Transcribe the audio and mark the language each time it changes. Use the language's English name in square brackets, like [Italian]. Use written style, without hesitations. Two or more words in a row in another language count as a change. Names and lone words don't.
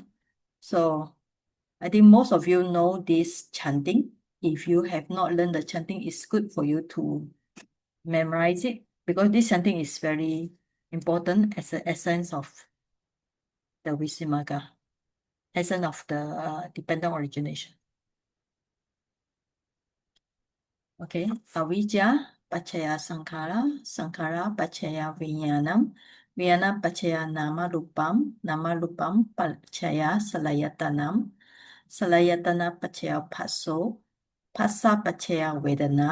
[English] So I think most of you know this chanting. If you have not learned the chanting, it's good for you to memorize it because this chanting is very important as the essence of the Visuddhimagga, essence of the dependent origination. [Pali] Okay, avijja pachaya sankhara, sankhara pachaya vijnanam, vijnanam pachaya nama rupam, nama rupam pachaya salayatanam, salayatana pachaya phaso, phassa pachaya vedana,